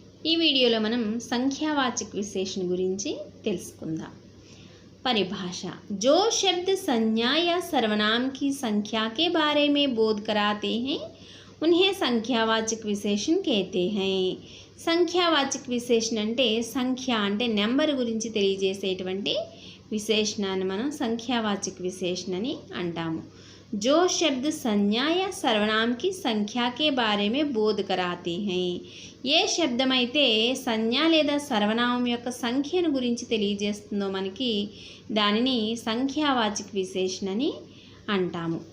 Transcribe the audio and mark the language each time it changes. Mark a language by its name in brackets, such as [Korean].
[Telugu] ఈ వీడియోలో మనం సంఖ్యావాచక విశేషణ గురించి తెలుసుకుందాం। [Hindi] परिभाषा जो शब्द संज्ञा या सर्वनाम की संख्या के बारे में बोध कराते हैं उन्हें संख्यावाचक विशेषण कहते हैं। [Telugu] సంఖ్యావాచక విశేషణ అంటే సంఖ్య అంటే నెంబర్ గురించి తెలియజేసేటువంటి విశేషణాన్ని మనం సంఖ్యావాచక విశేషణ అని అంటాము। [Hindi] जो शब्द संज्ञा या सर्वनाम की संख्या के बारे में बोध कराते हैं [Telugu] ఏ శబ్దమైతే సంజ్ఞ లేదా సర్వనామం యొక్క సంఖ్యను గురించి తెలియజేస్తుందో మనకి దానిని సంఖ్యావాచక విశేషణ అని అంటాము।